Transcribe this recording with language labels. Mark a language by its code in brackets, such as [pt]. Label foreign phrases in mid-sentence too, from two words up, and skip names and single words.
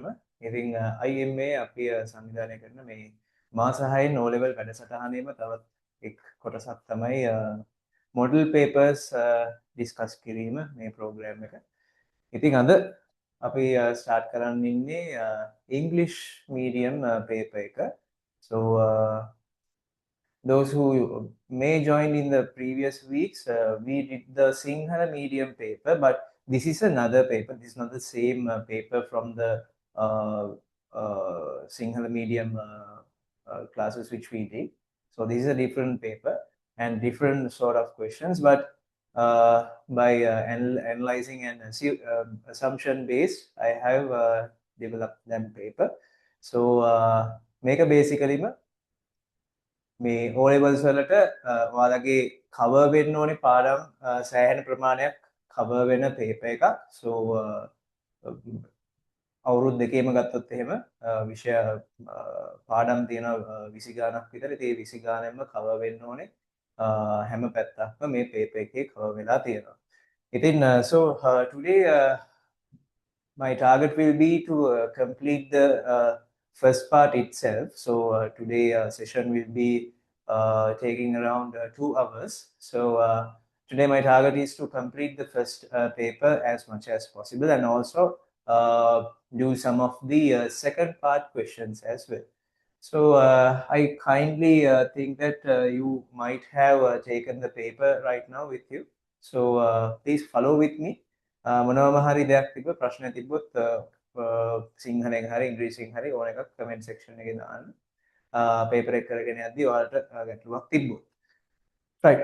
[si] ඉතින් IMA අපි සංවිධානය කරන මේ මාස 6න් O level වැඩසටහනේම තවත් එක් කොටසක් තමයි [en] model papers discuss [si] කිරීම මේ ප්‍රෝග්‍රෑම් එක. ඉතින් අද අපි start කරන්න ඉන්නේ [en] English medium paper [si] එක. [en] So those who may join in the previous weeks, we did the Sinhala medium paper, but this is another paper. This is not the same paper from the Sinhala medium classes which we did. So this is a different paper and different sort of questions, but by analyzing and assumption based, I have developed that paper. So make a basically [si] මේ O levels වලට ඔයාලගේ cover වෙන්න ඕනේ පාඩම් සෑහෙන ප්‍රමාණයක් cover වෙන paper එකක්. So අවුරුදු දෙකේම ගත්තොත් එහෙම විෂය පාඩම් තියෙනවා 20 ගානක් විතර. ඒ 20 ගානෙම cover වෙන්න ඕනේ හැම පැත්තක්ම මේ paper එකේ cover වෙලා තියෙනවා. [en] ඉතින් so today my target will be to complete the first part itself. So today session will be taking around 2 hours. So today my target is to complete the first paper as much as possible and also do some of the second part questions as well. So I kindly think that you might have taken the paper right now with you. So please follow with me. [si] මොනවම හරි දෙයක් තිබ්බ ප්‍රශ්න තිබ්බොත් සිංහලෙන් හරි ඉංග්‍රීසියෙන් හරි ඕන එකක් [en] comment section [si] එකේ දාන්න. paper එක කරගෙන යද්දී ඔයාලට ගැටලුවක් තිබ්බොත්. Right.